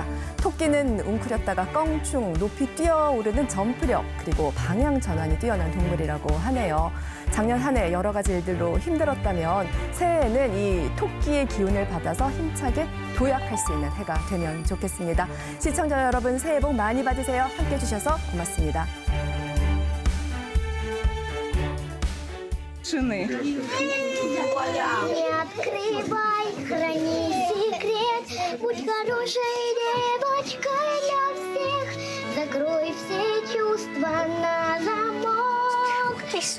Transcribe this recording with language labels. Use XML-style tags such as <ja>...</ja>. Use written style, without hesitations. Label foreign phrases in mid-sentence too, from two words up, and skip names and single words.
<ko>토끼는 웅크렸다가 껑충 높이 뛰어오르는 점프력 그리고 방향 전환이 뛰어난 동물이라고 하네요. 작년 한 해 여러 가지 일들로 힘들었다면 새해에는 이 토끼의 기운을 받아서 힘차게 도약할 수 있는 해가 되면 좋겠습니다. 시청자 여러분 새해 복 많이 받으세요. 함께해 주셔서 고맙습니다.</ko> <ru>Не открывай, храни секрет, будь хорошей девочкой для всех, закрой все чувства на замок.</ru>